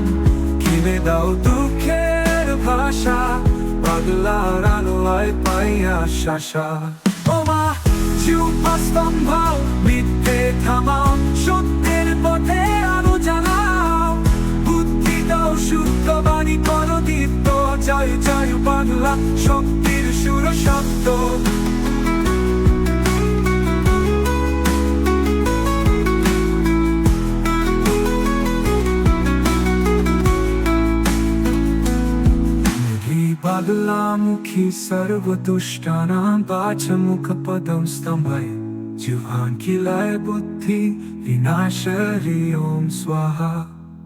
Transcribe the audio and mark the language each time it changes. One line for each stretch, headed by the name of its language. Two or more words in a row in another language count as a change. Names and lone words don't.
Bangla: খিলে দাও দুঃখের ভাষা, পাগলার আলোয় পাই আশা। ও মা স্তম্ভ মিথ্যে থামাও, সত্যের পথে আলো জ্বালাও। বুদ্ধি দাও শুদ্ধ বাণী করো দীপ্ত, জয় জয় বাংলা শক্তির সুর শব্দ।
Sanskrit: बागलामुखी सर्वदुष्टानां वाचमुखपदं स्तम्भय जिह्वान् खिलाय बुद्धि विनाश हि ओम स्वाहा।